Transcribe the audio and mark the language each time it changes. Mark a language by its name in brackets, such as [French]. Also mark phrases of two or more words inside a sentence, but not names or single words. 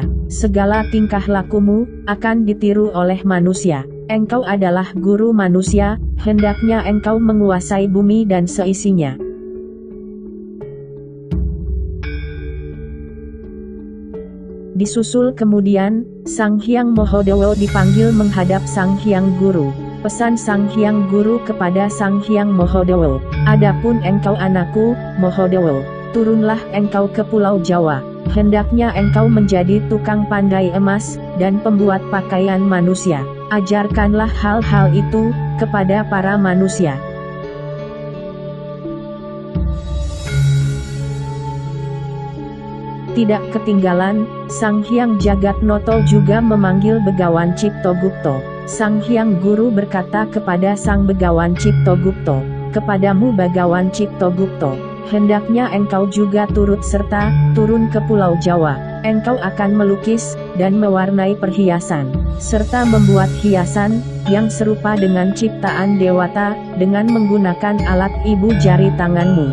[Indonesian] Segala tingkah lakumu akan ditiru oleh manusia. Engkau adalah guru manusia, hendaknya engkau menguasai bumi dan seisinya. Disusul kemudian, Sang Hyang Mohodewo dipanggil menghadap Sang Hyang Guru. Pesan Sang Hyang Guru kepada Sang Hyang Mohodewo, adapun engkau anakku, Mohodewo, turunlah engkau ke Pulau Jawa, hendaknya engkau menjadi tukang pandai emas, dan pembuat pakaian manusia. Ajarkanlah hal-hal itu, kepada para manusia. Tidak ketinggalan, Sang Hyang Jagatnoto juga memanggil Begawan Ciptogupto. Sang Hyang Guru berkata kepada Sang Begawan Ciptogupto, kepadamu Begawan Ciptogupto, hendaknya engkau juga turut serta, turun ke Pulau Jawa. Engkau akan melukis, dan mewarnai perhiasan, serta membuat hiasan, yang serupa dengan ciptaan dewata, dengan menggunakan alat ibu jari tanganmu.